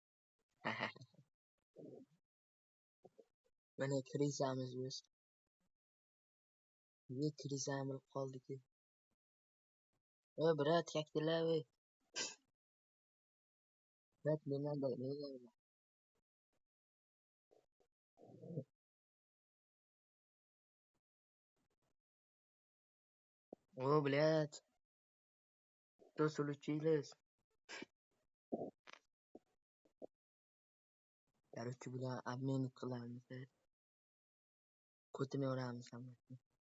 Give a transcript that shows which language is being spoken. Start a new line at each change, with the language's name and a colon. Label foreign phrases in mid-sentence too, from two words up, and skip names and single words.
Uzbek: Mana kirizamiz biz. Kirizamiz qoldik. Brat, kattalar. Brat, nima.
Russian: Блядь. Что случилось? Короче, бля, обмен qilamiz.
Uzbek: Ko'tini yoramiz hammasini.